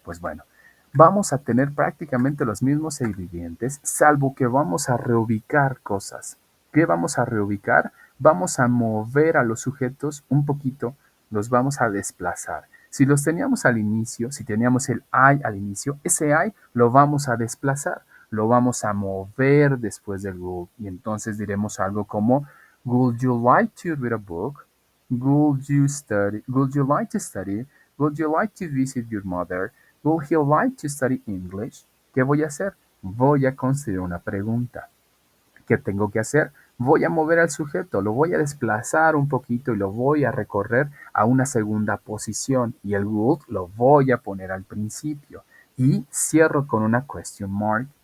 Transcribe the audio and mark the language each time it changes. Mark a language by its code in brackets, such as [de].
[es] Pues bueno, vamos a tener prácticamente los mismos ingredientes, salvo que vamos a reubicar cosas. ¿Qué vamos a reubicar? Vamos a mover a los sujetos un poquito, los vamos a desplazar. Si los teníamos al inicio, si teníamos el I al inicio, ese I lo vamos a desplazar, lo vamos a mover después del would. Y entonces diremos algo como, [en] would you like to read a book? Would you study? Would you like to study? Would you like to visit your mother? Would he like to study English? [es] ¿Qué voy a hacer? Voy a construir una pregunta. ¿Qué tengo que hacer? Voy a mover al sujeto, lo voy a desplazar un poquito y lo voy a recorrer a una segunda posición y el would lo voy a poner al principio y cierro con una question mark.